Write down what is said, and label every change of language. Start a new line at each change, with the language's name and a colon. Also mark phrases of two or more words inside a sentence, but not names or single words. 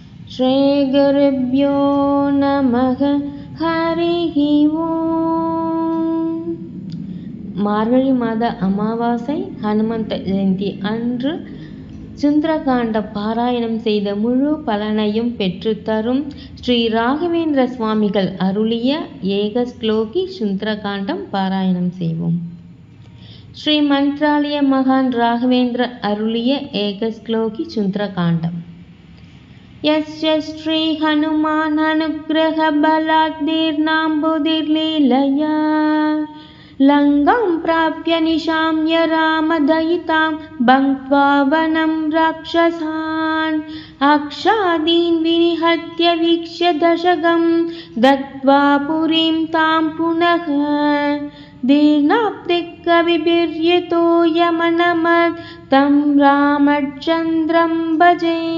Sanskrit: श्रीगुरुभ्यो नमः हरिः ओम्.
Tamil: மார்கழி மாத அமாவாசை ஹனுமந்த ஜெயந்தி அன்று சுந்தரகாண்ட பாராயணம் செய்த முழு பலனையும் பெற்றுத்தரும் ஸ்ரீ ராகவேந்திர சுவாமிகள் அருளிய ஏகஸ்லோகி சுந்தரகாண்டம் பாராயணம் செய்வோம். ஸ்ரீ மந்த்ராலய மகான் ராகவேந்திர அருளிய ஏகஸ்லோகி சுந்தரகாண்டம்.
Sanskrit: यस्य श्री हनुमान अनुग्रह बलाद्दीर्णाम्बुधिर्लीलया लङ्कां प्राप्य निशाम्य रामदयितां भङ्क्त्वा वनं राक्षसान् अक्षादीन् विनिहत्य वीक्ष्य दशकं दत्त्वा पुरीं तां पुनः दीर्णाप्तिकविभिर्यतो यमनमत् तं रामचन्द्रं भजे.